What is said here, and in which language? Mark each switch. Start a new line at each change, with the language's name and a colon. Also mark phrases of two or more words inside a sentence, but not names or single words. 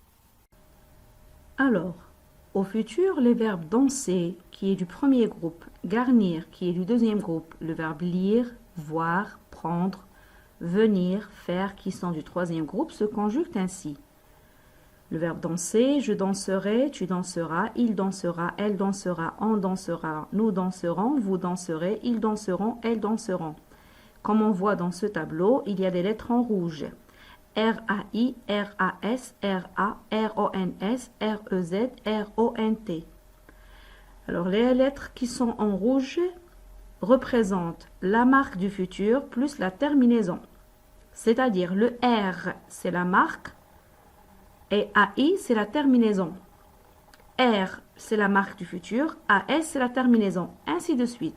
French: Alors, au futur, les verbes danser, qui est du premier groupe, garnir, qui est du deuxième groupe, le verbe lire, voir, prendre, venir, faire, qui sont du troisième groupe, se conjuguent ainsi. Le verbe danser, je danserai, tu danseras, il dansera, elle dansera, on dansera, nous danserons, vous danserez, ils danseront, elles danseront. Comme on voit dans ce tableau, il y a des lettres en rouge. R-A-I, R-A-S, R-A, R-O-N-S, R-E-Z, R-O-N-T. Alors, les lettres qui sont en rouge représentent la marque du futur plus la terminaison. C'est-à-dire, le R, c'est la marque, et AI, c'est la terminaison. R, c'est la marque du futur, AS, c'est la terminaison, ainsi de suite.